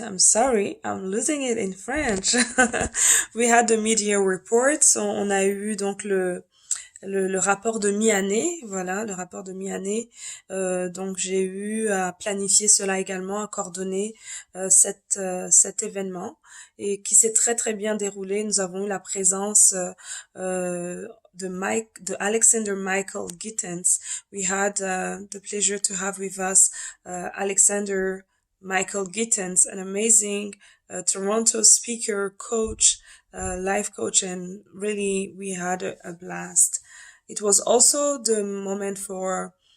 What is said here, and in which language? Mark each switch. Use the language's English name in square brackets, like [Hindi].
[English] I'm sorry, I'm losing it in French. We had the mid-year report. [French] So, on a eu donc le rapport de mi-année, voilà, le rapport de mi-année. Donc j'ai eu à planifier cela également, à coordonner cet événement et qui s'est très bien déroulé. Nous avons eu la présence de Alexander Michael Gittens. [English] We had the pleasure to have with us Alexander Michael Gittens, an amazing Toronto speaker, coach, life coach, and really we had a blast. It was also the moment for